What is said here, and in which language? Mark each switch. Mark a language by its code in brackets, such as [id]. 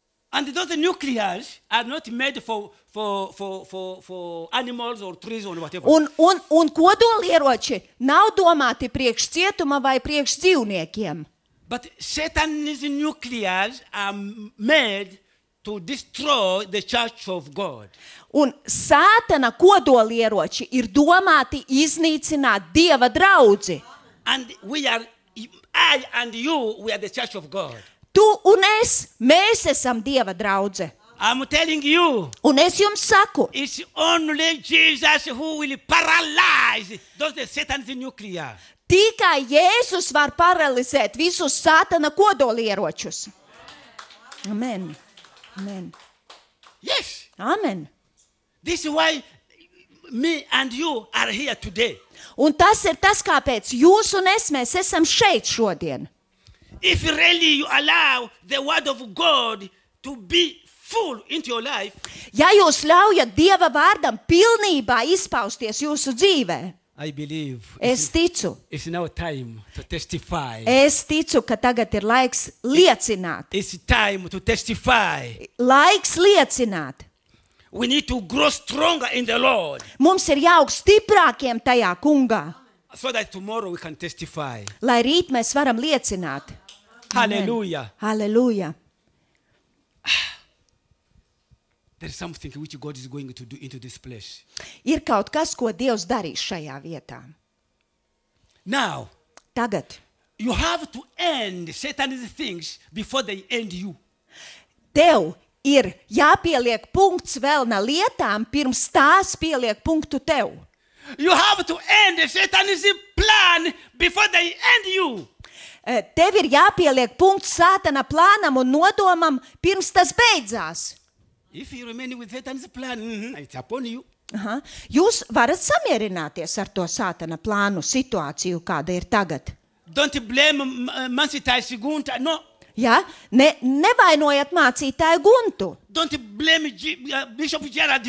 [en] And those nuclears are not made for animals or trees or whatever. [lv] Un kodolieroči nav domāti priekš cietuma vai priekš dzīvniekiem. [en] But Satan's nuclears are made to destroy the church of God. [lv] Un Sātana kodolieroči ir domāti iznīcināt Dieva draudzi. [en] And I and you, we are the church of God. [lv] Tu un es, mēs esam Dieva draudze. [en] I'm telling you, [lv] Un es jums saku, [en] it's only Jesus who will paralyze those Satan's nuclear. [lv] tikai Jēzus var paralizēt visus Sātana kodolieročus. Amen. Amen. [en] Yes. Amen. This is why me and you are here today. [lv] Un tas ir tas, kāpēc jūs un es, mēs esam šeit šodien. [en] If really you allow the word of God to be full into your life, [lv] Ja jūs ļaujat Dieva vārdam pilnībā izpausties jūsu dzīvē, [en] I believe [lv] es ticu, [en] it's now time to testify. [lv] ka tagad ir laiks liecināt. [en] It's time to testify. [lv] Laiks liecināt. [en] We need to grow stronger in the Lord [lv] Mums ir jāaug stiprākiem tajā kungā, [en] so that tomorrow we can testify. [lv] lai rīt mēs varam liecināt. [en] Hallelujah. [lv] Halleluja. [en] There's something which God is going to do into this place. [lv] Ir kaut kas, ko Dievs darīs šajā vietā. [en] Now, [lv] Tagad [en] you have to end Satan's things before they end you. [lv] tev ir jāpieliek punkts vēlna lietām, pirms tās pieliek punktu tev. [en] You have to end Satan's plan before they end you. [lv] Tev ir jāpieliek punkts Sātana plānam un nodomam, pirms tas beidzās. [en] If you remain with Satan's plan, it's upon you. Aha. [lv] Jūs varat samierināties ar to Sātana plānu situāciju, kāda ir tagad. [en] Don't blame Mansitai Sigunta. No. [lv] Ja? Nevainojiet mācītāju Guntu. [en] Don't blame Bishop Gerald.